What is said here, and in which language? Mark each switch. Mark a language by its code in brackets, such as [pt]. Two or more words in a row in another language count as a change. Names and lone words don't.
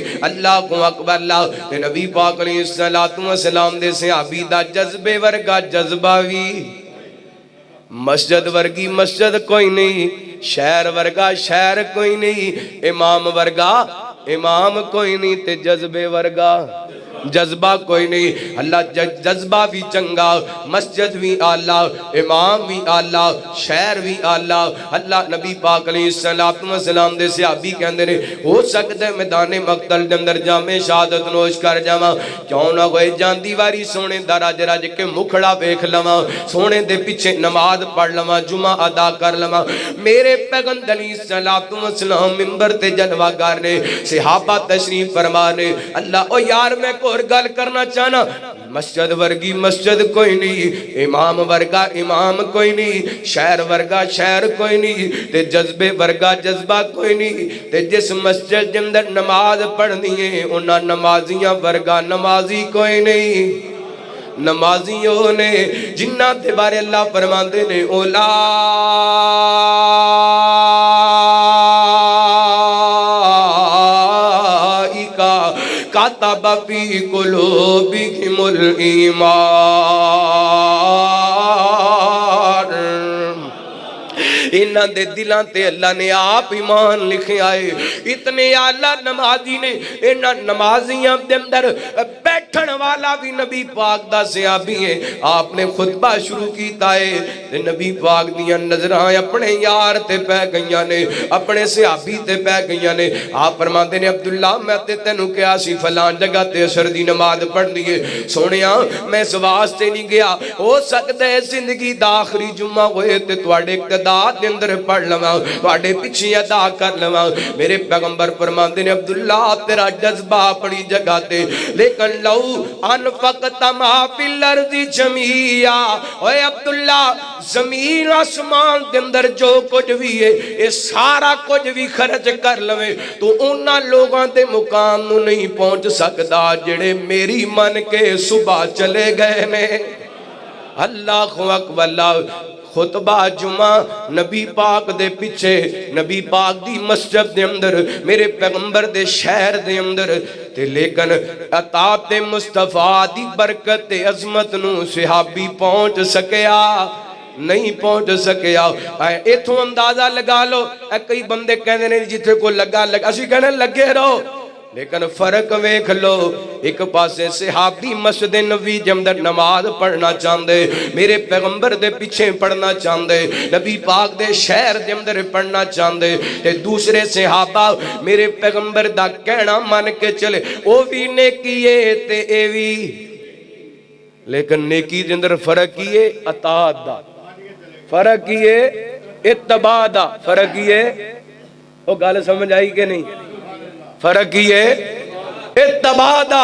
[pa] اللہ اکبر اللہ، نبی پاک علیہ السلام دے صحابی دا جذبے ورگا جذبہ بھی، مسجد ورگی مسجد کوئی نہیں، شہر ورگا شہر کوئی نہیں، امام ورگا امام کوئی نہیں، تے جذبے ورگا جذبہ کوئی نہیں۔ اللہ جذبہ بھی چنگا، مسجد بھی آلہ، امام بھی آلہ، شہر بھی آلہ۔ اللہ نبی پاک علیہ السلام دے صحابی کہندے نے ہو سکتا ہے میدان مقتل دے اندر جامع شہادت نوش کر جاواں، کیوں نہ ہوئے جاندی واری سونے دا رج رج کے مکھڑا ویکھ لواں، سونے دے پیچھے نماز پڑھ لواں، جمعہ ادا کر لواں۔ میرے پیغمبر علیہ السلام منبر تے جلوہ گار نے، صحابہ تشریف فرما نے، اللہ او یار میں اور گل کرنا چاہنا، مسجد ورگی مسجد کوئی نہیں، امام ورگا امام کوئی نہیں، شہر ورگا شہر کوئی نہیں، تے جذبے ورگا جذبہ کوئی نہیں، تے جس مسجد جندر نماز پڑھنی ہے انہاں نمازیاں ورگا نمازی کوئی نہیں۔ نمازیوں نے جنہ تے بارے اللہ فرماندے نے [ar] کاتب فی قلوبہم الایمان، [pa] ان انہاں دے دلاں تے اللہ نے آپ ایمان لکھے آئے. اتنے اعلیٰ نمازی نے. انہاں نمازیاں دے اندر بیٹھن والا بھی نبی پاک دا صحابی ہے. آپ نے خطبہ شروع کیتا ہے تے نبی پاک دیاں نظریں اپنے یار تے پہ گئیاں نے, اپنے صحابی تے پہ گئیاں نے. آپ فرماندے نے عبداللہ میں تے تینوں کیا سی فلان جگہ تے عصر دی نماز پڑھ لیے. سونیا میں اس واسطے نہیں گیا, ہو سکتا ہے زندگی دا آخری جمعہ ہوئے تے تواڈے اقتدار دے اندر پڑھ لواں, تواڈے پیچھے ادا کر لواں. میرے پیغمبر فرماندے نے عبداللہ تیرا جذبہ اپنی جگہ تے, لیکن [ar] لو انفقت ما فی الارض جميعا, [pa] اوے عبداللہ زمین آسمان دے اندر جو کچھ بھی ہے یہ سارا کچھ بھی خرچ کر لوے تو انہاں لوگاں دے مقام نو نہیں پہنچ سکدا جڑے میری من کے صبح چلے گئے نے. اللہ اکبر. خطبہ جمعہ نبی پاک دے پیچھے, نبی پاک دی مسجد دے اندر, میرے پیغمبر دے شہر دے اندر تے, لیکن عطا مصطفیٰ دی برکت تے عظمت نو صحابی پہنچ سکیا نہیں پہنچ سکیا. ایتھوں اندازہ لگا لو, کئی بندے کہنے نہیں جتھے کو لگا اسی کہنے لگے رہو, لیکن فرق ویکھ لو. ایک پاسے صحابی مسجد نبی دے اندر نماز پڑھنا چاہندے, میرے پیغمبر دے پیچھے پڑھنا چاہندے, نبی پاک دے شہر دے اندر پڑھنا چاہندے, تے دوسرے صحابہ میرے پیغمبر دا کہنا مان کے چلے او بھی نیکی ہے تے اے وی, لیکن نیکی دے اندر فرق کی ہے اطاعت دا, فرق کی ہے اتباع دا, فرق کی ہے او گل سمجھ آئی کہ نہیں, فرق کی ہے اتباع دا.